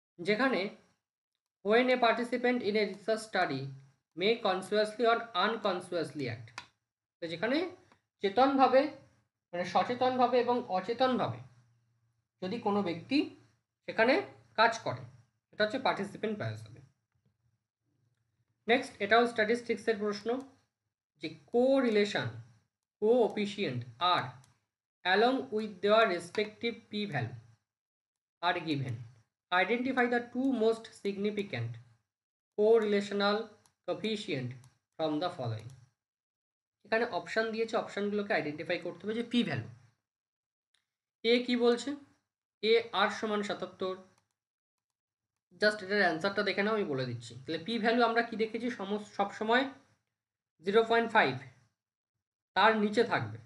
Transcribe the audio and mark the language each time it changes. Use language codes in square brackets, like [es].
[bn] যেখানে [en] when a participant in a research study may consciously or unconsciously act, [bn] তো যেখানে চেতনভাবে, মানে সচেতনভাবে এবং অচেতনভাবে যদি কোনো ব্যক্তি সেখানে কাজ করে, এটা হচ্ছে পার্টিসিপেন্ট বায়াস হবে। নেক্সট, এটাও স্ট্যাটিস্টিক্সের প্রশ্ন, যে correlation, coefficient আর [en] along with their respective p-value are given. Identify the two most significant correlational coefficient from the following. [bn] এখানে অপশান দিয়েছে, অপশানগুলোকে আইডেন্টিফাই করতে হবে। যে পি ভ্যালু, এ কি বলছে? এ আর সমান 77। জাস্ট এটার অ্যান্সারটা দেখে নাও, আমি বলে দিচ্ছি। তাহলে পি ভ্যালু আমরা কি দেখেছি, সবসময় 0.5 তার নিচে থাকবে।